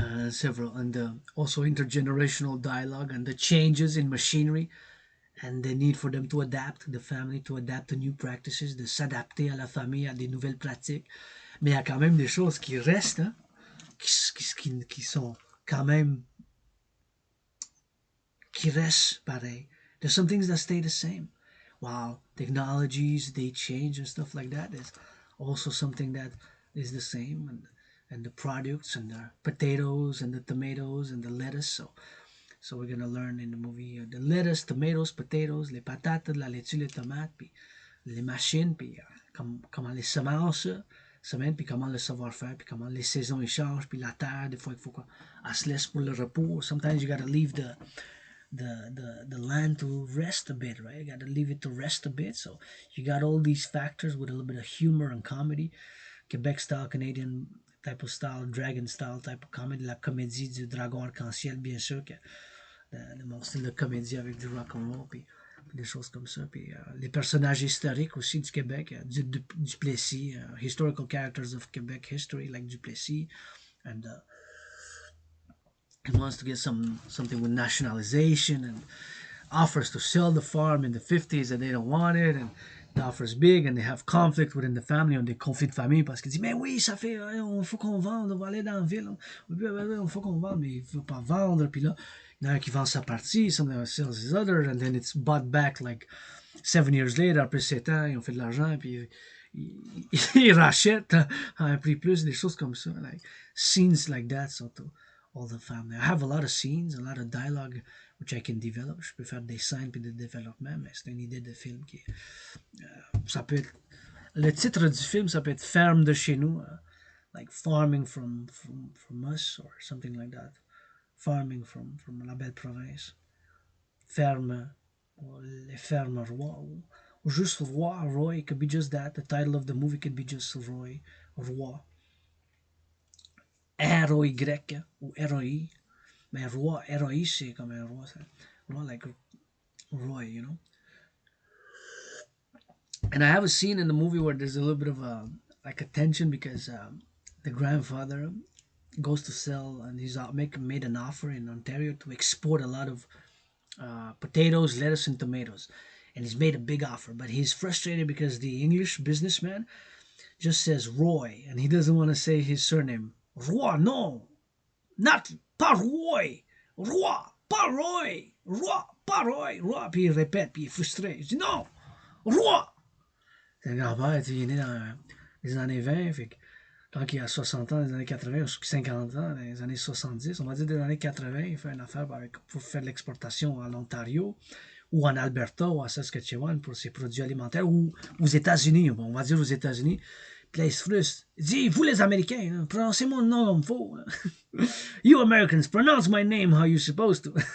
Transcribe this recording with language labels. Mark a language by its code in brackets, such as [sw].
[en] several, and also intergenerational dialogue and the changes in machinery and the need for them to adapt, the family to adapt to new practices, [fr] de s'adapter à la famille, à des nouvelles pratiques. Mais il y a quand même des choses qui restent, hein, qui sont quand même, qui restent pareil. [en] There's some things that stay the same. While technologies, they change and stuff like that, there's also something that is the same. And the products and the potatoes and the tomatoes and the lettuce. So we're gonna learn in the movie the lettuce, tomatoes, potatoes, [fr] les patates, la laitue, les tomates, puis les machines, puis comment les semences, puis comment le savoir-faire, puis comment les saisons ils changent, puis la terre, des fois il faut qu'elle se laisse pour le repos. [en] Sometimes you gotta leave the land to rest a bit, right? You gotta leave it to rest a bit. So you got all these factors with a little bit of humor and comedy. Quebec style, Canadian type of style, dragon style type of comedy, [fr] la comédie du dragon arc-en-ciel, bien sûr, que mon style de comédie avec du rock and roll, puis des choses comme ça. Puis les personnages historiques aussi du Québec, du Plessis, [en] historical characters of Quebec history, like Duplessis, and he wants to get something with nationalization and offers to sell the farm in the 50s and they don't want it, and the offer is big and they have conflict within the family, [fr] on des conflits de famille parce qu'il dit mais oui ça fait il faut qu'on vende, on va aller dans la ville, il faut qu'on vende mais il faut pas vendre, puis là il y en a un qui vend sa partie, [en] someone sells his other, and then it's bought back like 7 years later, [fr] après 7 ans ils ont fait de l'argent puis ils rachètent à un prix plus, des choses comme ça, [en] like scenes like that, [fr] surtout [en] all the family. I have a lot of scenes, a lot of dialogue which I can develop. [fr] Je peux faire des scènes puis des développements, mais c'est une idée de film qui ça peut être, le titre du film ça peut être ferme de chez nous, [en] like farming from us or something like that. Farming from la belle province. [fr] Ferme, les fermes rois, ou juste roi, Roy. [en] It could be just that. The title of the movie could be just Roy, roi. [fr] R-O-Y ou R-O-I. Mais roi, R-O-I c'est comme un roi. [en] Roi like Roy, you know. And I have a scene in the movie where there's a little bit of a like a tension because the grandfather goes to sell and he's made an offer in Ontario to export a lot of potatoes, lettuce, and tomatoes, and he's made a big offer. But he's frustrated because the English businessman just says Roy, and he doesn't want to say his surname. [fr] Roy, no, not pas Roy, Roy, pas Roy, Roy, pas Roy, Roy. Puis il répète, puis il est frustré. Il dit non, Roy. C'est un grand-père, il est né dans les années 20, fait que quand il a 60 ans, dans les années 80, ou 50 ans, dans les années 70, on va dire dans les années 80, il fait une affaire pour faire de l'exportation en Ontario, ou en Alberta, ou en Saskatchewan pour ses produits alimentaires, ou aux États-Unis, on va dire aux États-Unis. Puis là, il se frustre. Il dit, vous les Américains, hein, prononcez mon nom comme il faut. [en] You Americans, pronounce my name how you're supposed to.